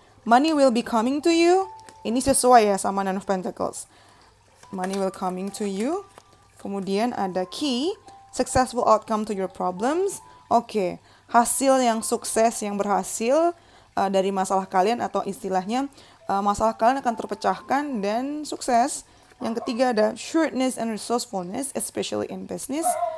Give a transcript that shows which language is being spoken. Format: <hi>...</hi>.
<en>Money will be coming to you.</en> <id>Ini sesuai ya sama</id> <en>Nine of Pentacles. Money will coming to you.</en> <id>Kemudian ada</id> <en>key. Successful outcome to your problems. Oke.</en> <id>Hasil yang sukses, yang berhasil dari masalah kalian, atau istilahnya masalah kalian akan terpecahkan dan sukses. Yang ketiga ada</id> <en>shrewdness and resourcefulness, especially in business.</en>